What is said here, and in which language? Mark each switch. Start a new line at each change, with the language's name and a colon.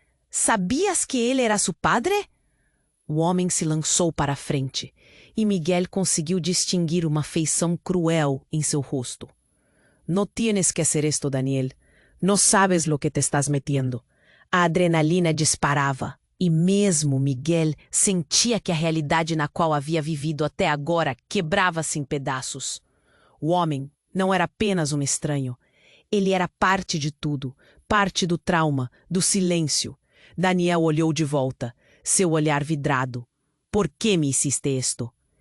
Portuguese: Sabias que ele era seu
Spanish: padre?
Portuguese: O homem se lançou para a frente, e Miguel conseguiu distinguir uma feição cruel em seu rosto.
Spanish: No tienes que hacer esto, Daniel. No sabes lo que te estás metiendo.
Portuguese: A adrenalina disparava. E mesmo Miguel sentia que a realidade na qual havia vivido até agora quebrava-se em pedaços. O homem não era apenas um estranho. Ele era parte de tudo, parte do trauma, do silêncio. Daniel olhou de volta, seu olhar vidrado.
Spanish: «Por que me hiciste esto?»